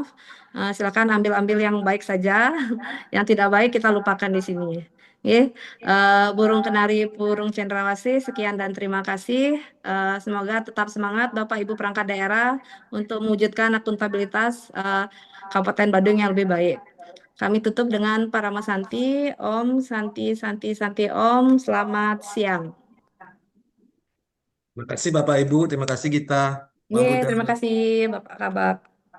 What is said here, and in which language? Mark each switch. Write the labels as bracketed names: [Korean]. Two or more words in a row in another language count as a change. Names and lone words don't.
[Indonesian] Silakan ambil-ambil yang baik saja, yang tidak baik kita lupakan di sini. Oke, burung kenari, burung cendrawasih, sekian dan terima kasih. Semoga tetap semangat Bapak Ibu perangkat daerah untuk mewujudkan akuntabilitas Kabupaten Badung yang lebih baik. Kami tutup dengan Parama Santi, [Sanskrit] Om Santi Santi Santi Om, [Indonesian] selamat siang. terima kasih Bapak Ibu, terima kasih Gita. Ye, Bang Huda. terima kasih Bapak Kabak.